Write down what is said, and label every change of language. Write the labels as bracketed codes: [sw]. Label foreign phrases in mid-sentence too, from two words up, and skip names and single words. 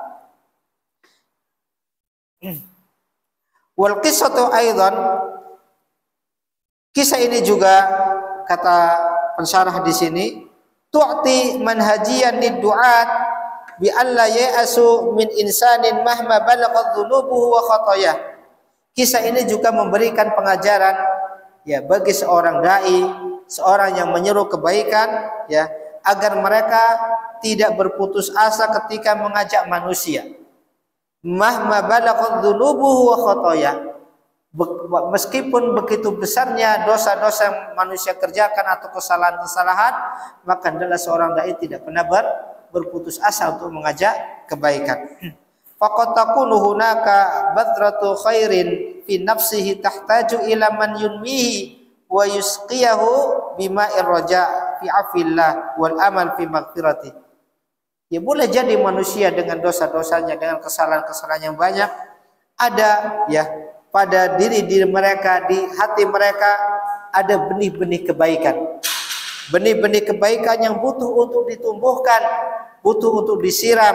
[ar] والقصة أيضا, [id] kisah ini juga kata pensyarah di sini, [ar] تعطي منهجيا للدعاة بألا ييأسوا من إنسان مهما بلغت ذنوبه وخطاياه. [id] Kisah ini juga memberikan pengajaran ya bagi seorang dai, seorang yang menyeru kebaikan ya, agar mereka tidak berputus asa ketika mengajak manusia. [ar] مهما بلغت ذنوبه وخطاياه. [id] Meskipun begitu besarnya dosa-dosa yang manusia kerjakan atau kesalahan-kesalahan, maka adalah seorang dai tidak pernah berputus asa untuk mengajak kebaikan. [ar] فقد تكون هناك بذرة خير في نفسه تحتاج إلى من ينميها ويسقيها بماء الرجاء في الله والأمل في مغفرته. [id] Ya boleh jadi manusia dengan dosa-dosanya, dengan kesalahan-kesalahan yang banyak, ada ya pada diri mereka, di hati mereka ada benih-benih kebaikan. Benih-benih kebaikan yang butuh untuk ditumbuhkan, butuh untuk disiram.